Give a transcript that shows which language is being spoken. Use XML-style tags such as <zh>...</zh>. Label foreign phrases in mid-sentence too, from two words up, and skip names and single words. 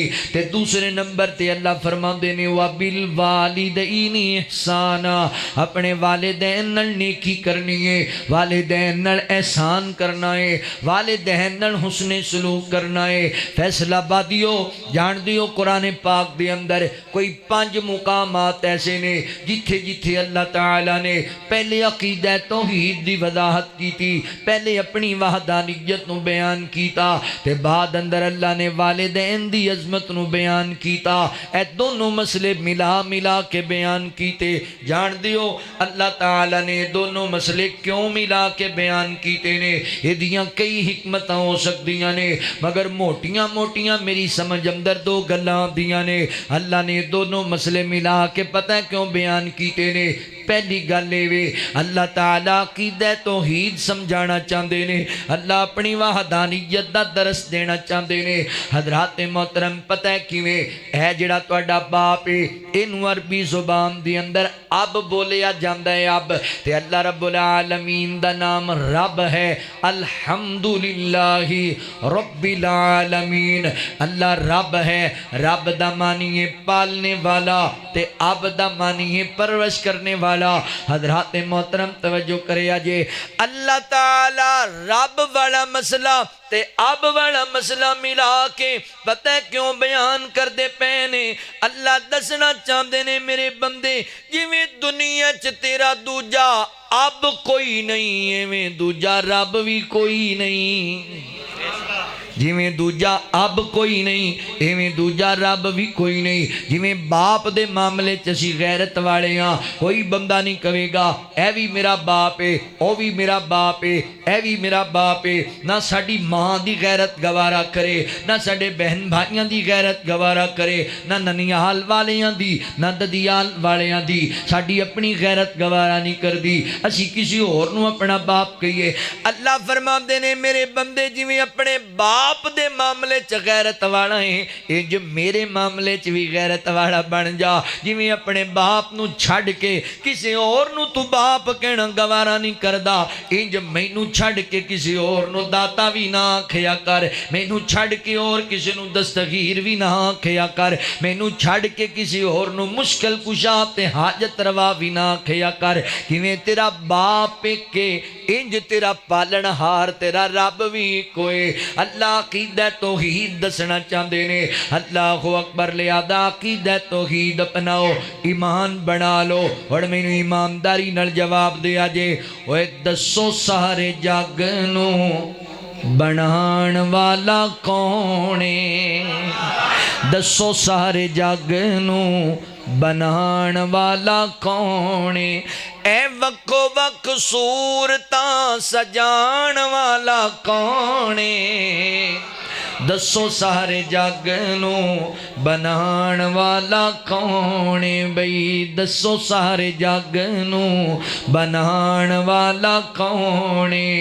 <pa>تے دوسرے نمبر تے اللہ فرماندے نے</pa> <ar>وَبِالْوَالِدَيْنِ احسانا،</ar> <pa>اپنے والدین نال نیکی کرنی ہے، والدین نال احسان کرنا ہے، والدین نال حسن سلوک کرنا ہے۔ فیصلہ بادیو جان دیو قرآن پاک دے اندر کوئی 5 مقامات ایسے نے جتھے جتھے اللہ تعالیٰ نے پہلے عقیدہ توحید دی وضاحت کی تھی، پہلے اپنی وحدانیت نو بیان کیتا، تے بعد اندر اللہ نے والدین دی عظمت نو بیان کیتا، اے دونوں مسئلے ملا کے بیان کیتے۔ جان دیو اللہ تعالیٰ نے دونوں مسئلے کیوں ملا کے بیان کیتے نے، یہ دیاں کئی حکمتاں ہو سکتیاں نے مگر موٹیاں میری سمجھ اندر 2 گلاں دیاں نے۔ اللہ نے دونوں مسئلے ملا کے پتہ کیوں بیان کیتے نے؟ پہلی گل وے اللہ تعالیٰ عقیدہ توحید سمجھانا چاہتے نے، اللہ اپنی وحدانیت دا درس دینا چاہتے نے۔ حضرات محترم پتہ کیویں اے جڑا تہاڈا باپ ہے اینوں عربی زبان دی اندر اب بولیا جاندا ہے، اب تے اللہ</pa> <ar>رب العالمین</ar> <pa>دا نام رب ہے،</pa> <ar>الحمدللہ رب العالمین۔</ar> <pa>اللہ رب ہے، رب دا معنی ہے پالنے والا تے اب دا معنی ہے پرورش کرنے والا۔ حضرات محترم توجہ کرے آجے، اللہ تعالی رب والا مسئلہ تے اب والا مسئلہ ملا کے پتہ کیوں بیان کر دے پینے؟ اللہ دسنا چاہتے نے میرے بندے جویں دنیا چ تیرا دوجا اب کوئی نہیں ایویں دوجا رب بھی کوئی نہیں، جویں دوجا اب کوئی نہیں ایویں دوجا رب بھی کوئی نہیں۔ جویں باپ دے معاملے چسی غیرت والے ہاں، کوئی بندہ نہیں کہے گا اے بھی میرا باپ ہے، او بھی میرا باپ ہے، اے بھی میرا باپ ہے، نہ ساڈی ماں دی غیرت گوارا کرے، نہ ساڈے بہن بھائیاں دی غیرت گوارا کرے، نہ ننیال والیاں دی نہ ددیال والیاں دی، ساڈی اپنی غیرت گوارا نہیں کر دی، اسی کسی اور نو اپنا باپ کہیے۔ اللہ فرماندے نے میرے بندے جویں اپنے باپ دے معاملے چ غیرت والا ہے، انج میرے معاملے چ بھی غیرت والا بن جا۔ جویں اپنے باپ نو چھڈ کے کسی اور نو تو باپ کہنا گوارا نہیں کردا، انج مینوں چھڈ کے کسی اور نو داتا بھی نہ آکھیا کر، مینوں چھڈ کے اور کسی نو دستگیر بھی نہ آکھیا کر، مینوں چھڈ کے کسی اور نو مشکل کشا تے حاجت روا بھی نہ آکھیا کر۔ کیویں تیرا باپ کے انج تیرا پالن ہار تیرا رب بھی کوئی۔ اللہ عقیدہ توحید دسنا چاہتے نے،</pa> <ar>اللہ اکبر،</ar> <pa>لہذا عقیدہ توحید اپناؤ، ایمان بنا لو۔ اور میں نے ایمانداری نال جواب دیا جے، اوے دسو سارے جگ نو بنان والا کونے، دسو سارے جگ نو بنان والا کونے، اے وکو وک صورتاں سجان والا کونے، دسو سارے جگ نو بنان والا کونے، بھئی دسو سارے جگ نو بنان والا کونے۔</pa>